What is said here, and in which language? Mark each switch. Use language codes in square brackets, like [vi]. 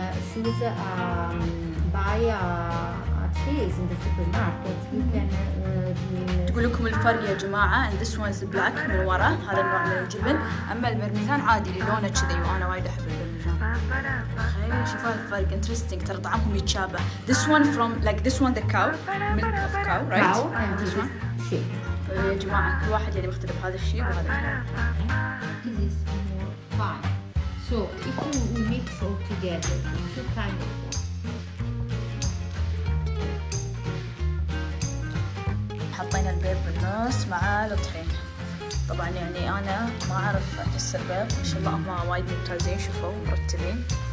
[en] Choose buy a cheese in the supermarket. You can. [ar] تقول لكم الفرق يا جماعه، [en] and this one is black [ar] من ورا، هذا النوع من الجبن، اما البرميزان عادي اللي لونه كذي، وانا وايد احب البرميزان. تخيلوا شوفوا الفرق interesting، ترى طعمهم يتشابه. [en] This one from like this one the cow milk of cow right؟ Cow and this one sheep. [ar] يا جماعه كل واحد يعني مختلف، هذا الشيب وهذا الكاو. [en] This is more fine. So if we mix all together, two kind of. [ar] حطينا البيض بالنص مع الطحين. طبعا يعني انا ما اعرف احس البيض، ما شاء الله هم وايد ممتازين، شوفوا مرتبين.